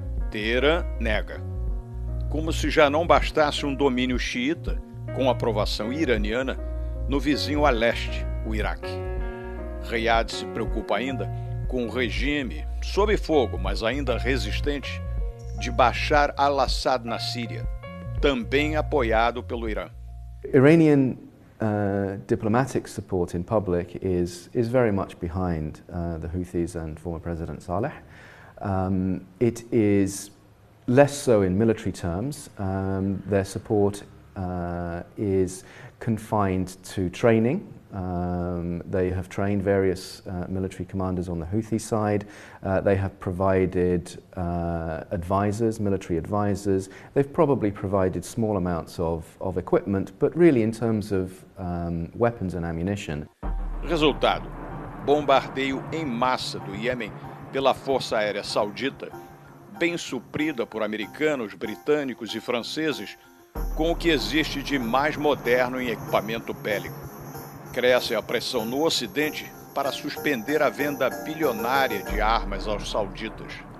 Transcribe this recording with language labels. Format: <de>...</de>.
<pt>Teherã nega, como se já não bastasse um domínio xiita, com aprovação iraniana, no vizinho a leste, o Iraque. Riad se preocupa ainda com o regime, sob fogo, mas ainda resistente, de Bashar al-Assad na Síria, também apoiado pelo Irã.</pt> <en>Iranian diplomatic support in public is very much behind the Houthis and former President Saleh. It is less so in military terms. Their support is confined to training. They have trained various military commanders on the Houthi side. They have provided advisors, military advisors. They've probably provided small amounts of equipment, but really in terms of weapons and ammunition.</en> <pt>Resultado: bombardeio em massa do Iêmen pela Força Aérea Saudita, bem suprida por americanos, britânicos e franceses, com o que existe de mais moderno em equipamento bélico. Cresce a pressão no Ocidente para suspender a venda bilionária de armas aos sauditas.</pt>